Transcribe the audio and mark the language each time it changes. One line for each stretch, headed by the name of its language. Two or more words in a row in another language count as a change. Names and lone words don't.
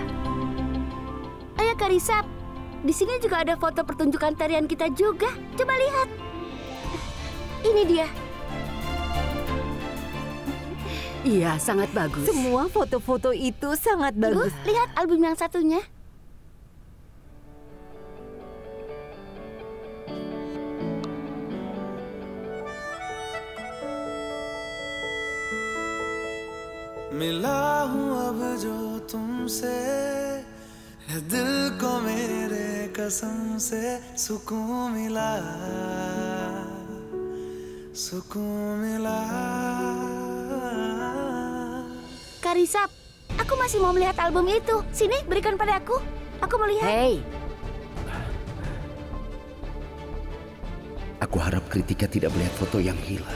Indonesian: Ayo Kak Risab, di sini juga ada foto pertunjukan tarian kita juga. Coba lihat. Ini dia. Iya, sangat bagus. Semua foto-foto itu sangat bagus. Lihat album yang satunya.
Hindi: मिला हूँ अब जो तुमसे है दिल को मेरे कसम से सुकून मिला
Indonesian: Kak Risab, aku masih mau melihat album itu. Sini, berikan pada aku. Aku mau lihat. Hei. Aku harap Kritika tidak melihat foto yang hilang.